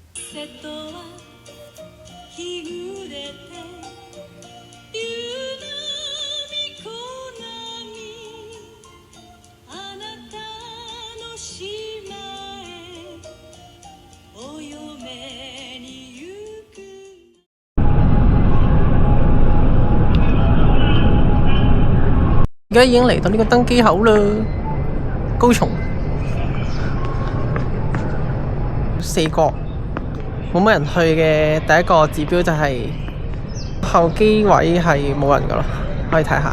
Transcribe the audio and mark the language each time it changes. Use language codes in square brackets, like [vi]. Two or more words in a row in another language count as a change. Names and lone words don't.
[ja] 瀬戸は日暮れて夕波小波あなたの島へお嫁に行く [yue] 而家已經嚟到呢個登機口啦，高松四國冇乜人去嘅第一個指標就係候機位係冇人噶咯，可以睇下。